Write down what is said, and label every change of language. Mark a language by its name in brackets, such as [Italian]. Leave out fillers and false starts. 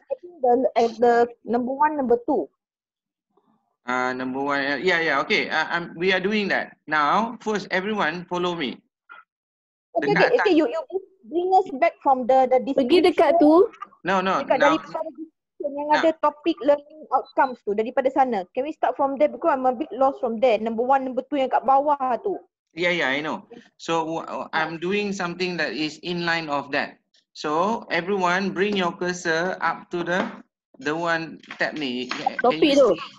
[English] I think the number 1, number 2. Number 1. Yeah. Okay. We are doing that. Now, first everyone follow me. Okay, [Malay] Dekat [English] okay. You bring us back from the [Malay] Pergi dekat tu. [English] No. [Malay] Dekat [English] Now, [Malay] daripada yang ada topik learning outcomes tu, daripada sana. [English] Can we start from there because I'm a bit lost from there. Number 1, number 2 [Malay] yang kat bawah tu. [English] yeah, I know. So I'm doing something that is in line of that. So everyone bring your cursor up to the one tab [Malay] ni. Topik tu.